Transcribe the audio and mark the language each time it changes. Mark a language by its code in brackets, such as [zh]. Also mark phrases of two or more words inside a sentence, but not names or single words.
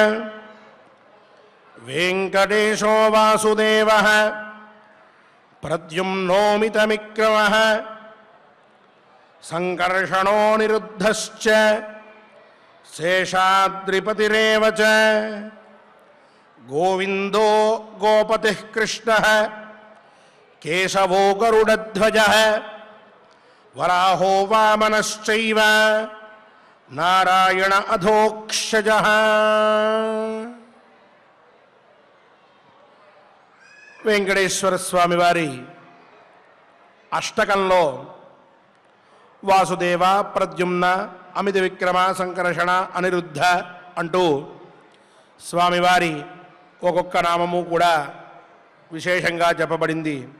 [sa] वेंकटेशो वासुदेवः प्रद्युम्नोमितविक्रमः संकर्षणो निरुद्धश्च शेषाद्रिपतिरेव च। गोविंदो गोपतिः कृष्णः केशवो गरुडध्वजः वराहो वामनश्चैव नारायण अधोक्षजः। [te] వెంకటేశ్వర స్వామి వారి అష్టకంలో వాసుదేవ, ప్రద్యుమ్న, అమిత విక్రమ, సంకర్షణ, అనిరుద్ధ అంటూ స్వామివారి ఒక్కొక్క నామము కూడా విశేషంగా చెప్పబడింది.